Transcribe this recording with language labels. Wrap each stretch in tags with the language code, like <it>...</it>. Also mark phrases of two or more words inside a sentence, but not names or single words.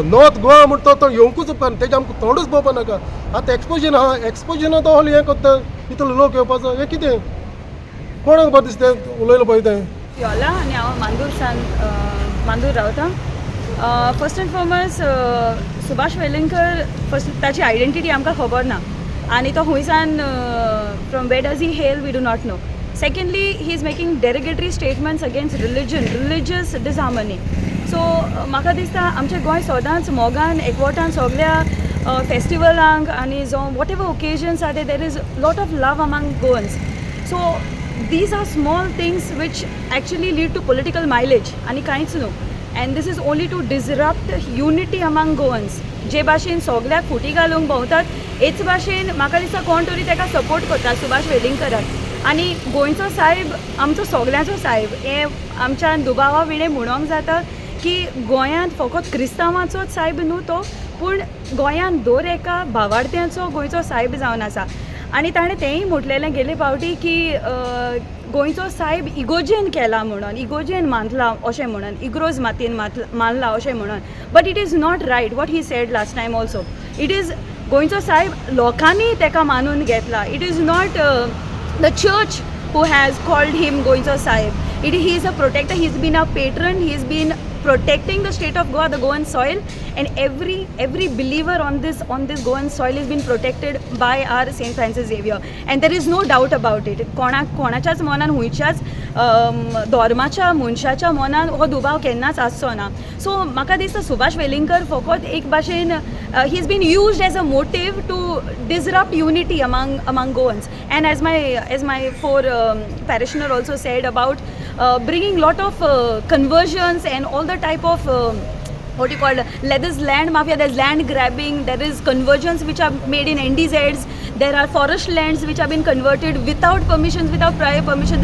<kok>नॉर्थ गोवा म्हणटा तो येवंकूच उपकारना, तेजे आमकां तोंडूच पळोवपा नाका. आतां एक्सपोजन आहा, एक्सपोजना तो हॉल हें करता, इतलो लोक येवपाचो हें कितें? कोणाक बरें दिसता उलयलो पळय तें? योला आनी हांव मांदूर रावतां.</kok> <en>first and foremost Subhash Velingkar first</en> <kok>ताची आयडेंटिटी आमकां खबर ना आनी तो खुंयसान</kok> <en>from where does he hail we do not know. secondly he is making derogatory statements against religious disharmony. सो</en> <kok>म्हाका दिसता आमचें गोंय सदांच मोगान एकवटान सगळ्या फेस्टिवलांक आनी जो</kok> <en>what ever occasions are there is lot of love among Goans. सो these are small things which actually lead to political mileage</en> <kok>आणि कांयच न्हू.</kok> <en>and this is only to disrupt unity among Goans.</en> <kok>जे भाशेन सगळ्याक फुटी घालूंक भोंवतात हेच भाशेन म्हाका दिसता कोण तरी ताका सपोर्ट करता सुभाष वेलिंगकराक. आनी गोंयचो साहेब आमचो सगळ्यांचो साहेब हे आमच्या दुबावा विणे म्हणोंक जाता की गोंयांत फकत क्रिस्तांवांचोच साहेब न्हू तो, पूण गोंयांत दर एका भावार्थ्याचो गोंयचो साहेब जावन आसा. आनी ताणें तेंय म्हटलेलें गेले फावटी की गोंयचो साहेब इगोजेन केला म्हणून, इगोजेन मानला अशें म्हणून, इग्रोज मातयेन मानला अशें म्हणून.</kok> <en>but it is not right what he said last time also it is</en> <kok>गोंयचो साहेब लोकांनी ताका मानून घेतला.</kok> <en>it is not the church who has called him goincho sahib. He is a protector, he has been a patron, he has been protecting the state of Goa, the Goan soil, and every believer on this Goan soil has been protected by our St. Francis Xavier, and there is no doubt about it.</en> <kok>कोणाच्याच मनान हुंयच्याच धर्माच्या मनशाच्या मनान हो दुबाव केन्नाच आसचो ना.</kok> <en>सो</en> <kok>म्हाका दिसता सुभाष वेलिंगकर फकत एक भाशेन</kok> <en>he has been used as a motive to disrupt unity among Goans, and as my four parishioner also said about bringing lot of conversions and all the type of what you call there's land mafia, there's land grabbing, there is conversions which are made in NDZs, there are forest lands which have been converted without permissions, without prior permission.</en>